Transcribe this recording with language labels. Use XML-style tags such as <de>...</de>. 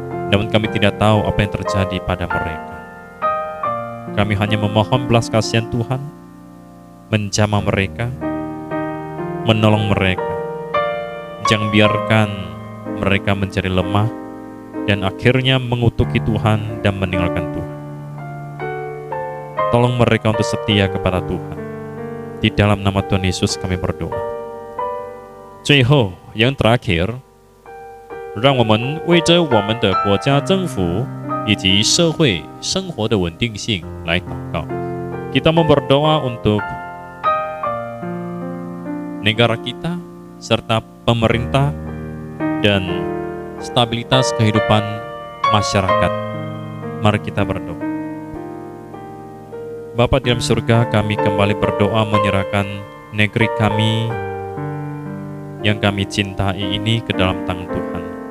<id>Namun kami tidak tahu apa yang terjadi pada mereka. Kami hanya memohon belas kasihan Tuhan, menjamah mereka, menolong mereka. Jangan biarkan mereka menjadi lemah dan akhirnya mengutuki Tuhan dan meninggalkan Tuhan. Tolong mereka untuk setia kepada Tuhan. Di dalam nama Tuhan Yesus kami berdoa.</id> <zh>最后,</zh> <id>yang terakhir,</id> <zh>让我们为着我们的国家政府以及社会生活的稳定性来祷告。</zh> <id>Kita mau berdoa untuk negara kita serta pemerintah dan stabilitas kehidupan masyarakat. Mari kita berdoa. Bapa di dalam surga, kami kembali berdoa menyerahkan negeri kami yang kami cintai ini ke dalam tangan Tuhan.</id>